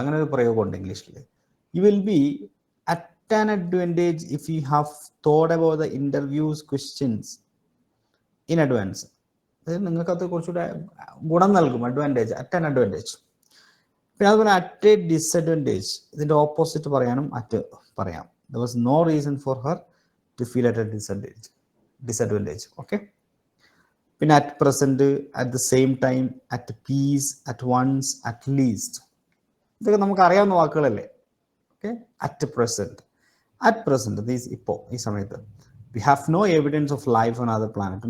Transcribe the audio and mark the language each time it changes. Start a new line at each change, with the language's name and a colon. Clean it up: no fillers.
Malayalam: അങ്ങനെ ഒരു പ്രയോഗമുണ്ട് ഇംഗ്ലീഷിൽ.
English: You will be at an advantage if you have thought about the interviews questions in advance.
Malayalam: നിങ്ങൾക്ക് അത് കുറച്ചുകൂടെ ഗുണം നൽകും. Advantage, at an advantage. പിന്നെ അതുപോലെ അറ്റ് എ ഡിസഡ്വാൻറ്റേജ്, ഇതിൻ്റെ ഓപ്പോസിറ്റ് പറയാനും അറ്റ് പറയാം.
English: there was no reason for her to feel at a disadvantage. Okay, പിന്നെ at present, at the same time, at peace, at once, at least.
Malayalam: ഇതൊക്കെ നമുക്ക് അറിയാവുന്ന വാക്കുകളല്ലേ. Okay, at present.
English: at present
Malayalam: ഇപ്പോൾ ഈ സമയത്ത്
English: We have no evidence of life on other planet.